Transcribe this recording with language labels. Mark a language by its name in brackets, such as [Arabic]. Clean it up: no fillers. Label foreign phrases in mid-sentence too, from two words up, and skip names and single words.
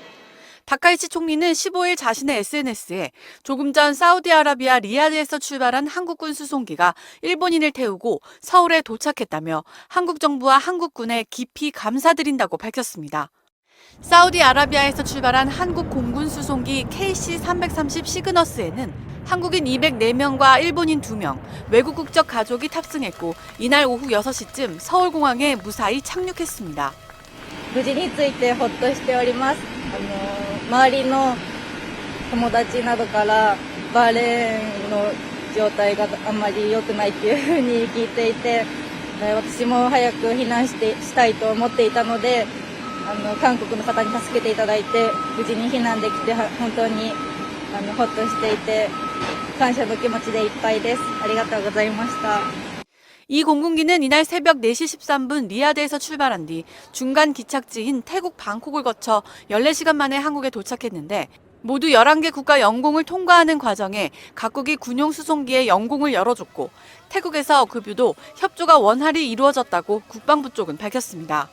[Korean] 다카이치 총리는 15일 자신의 SNS에 조금 전 사우디아라비아 리야드에서 출발한 한국군 수송기가 일본인을 태우고 서울에 도착했다며 한국 정부와 한국군에 깊이 감사드린다고 밝혔습니다. 사우디아라비아에서 출발한 한국 공군 수송기 KC-330 시그너스에는 한국인 204명과 일본인 2명, 외국 국적 가족이 탑승했고 이날 오후 6시쯤 서울공항에 무사히 착륙했습니다. [Japanese] 無事に着いてほっとしております。周りの友達などからバーレーンの状態があんまり良くないっていうふうに聞いていて、私も早く避難したいと思っていたので、韓国の方に助けていただいて無事に避難できて本当にほっとしていて感謝の気持ちでいっぱいです。ありがとうございました。 [Korean] 이 공군기는 이날 새벽 4시 13분 리야드에서 출발한 뒤 중간 기착지인 태국 방콕을 거쳐 14시간 만에 한국에 도착했는데 모두 11개 국가 영공을 통과하는 과정에 각국이 군용 수송기에 영공을 열어줬고 태국에서 급유도 협조가 원활히 이루어졌다고 국방부 쪽은 밝혔습니다.